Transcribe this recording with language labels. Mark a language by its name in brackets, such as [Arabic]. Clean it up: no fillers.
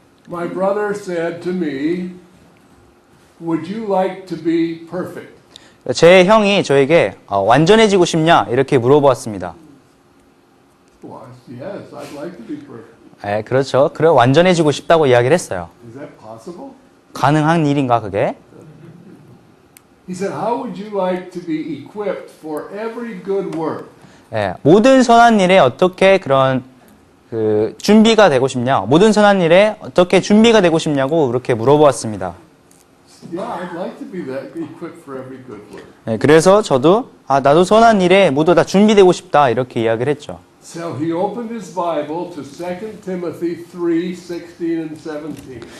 [English] my brother said to me, would you like to be perfect? [Korean] 제 형이 저에게 완전해지고 싶냐 이렇게 물어보았습니다. [English] Well, yes, I'd like to be perfect. [Korean] 예, 그렇죠. 그래 완전해지고 싶다고 이야기를 했어요. [English] Is that possible? [Korean] 가능한 일인가 그게? [English] He said, how would you like to be equipped for every good work? [Korean] 예, 모든 선한 일에 어떻게 그런 준비가 되고 싶냐? 모든 선한 일에 어떻게 준비가 되고 싶냐고 그렇게 물어보았습니다. [English] Yeah, I'd like to be that equipped for every good work. [Korean] 예, 그래서 저도 나도 선한 일에 모두 다 준비되고 싶다 이렇게 이야기를 했죠. [English] So he opened his Bible to 2 Timothy 3:16 and 17.